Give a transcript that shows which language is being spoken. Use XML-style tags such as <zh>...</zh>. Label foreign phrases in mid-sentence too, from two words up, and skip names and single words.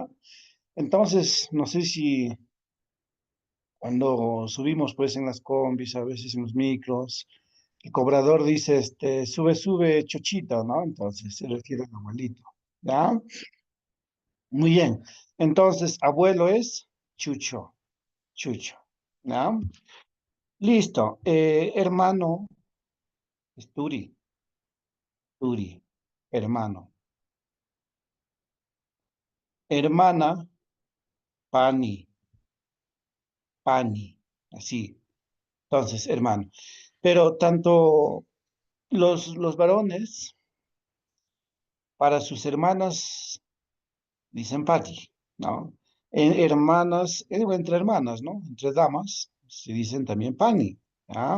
<es>Entonces, no sé si cuando subimos pues en las combis, a veces en los micros, el cobrador dice, sube, sube, chochito, ¿no? Entonces se refiere al abuelito, ¿ya? Muy bien. Entonces, abuelo es</es> <qu>chucho, chucho,</qu> <es>¿ya? Listo. Hermano es</es> <qu>turi, turi,</qu> <es>hermano. Hermana,</es> <qu>pani, pani,</qu> <es>así. Entonces, hermano. Pero tanto los varones para sus hermanas dicen Patty, ¿no? Hermanas, entre hermanas, ¿no? Entre damas se dicen también Pani, ¿ah?</es>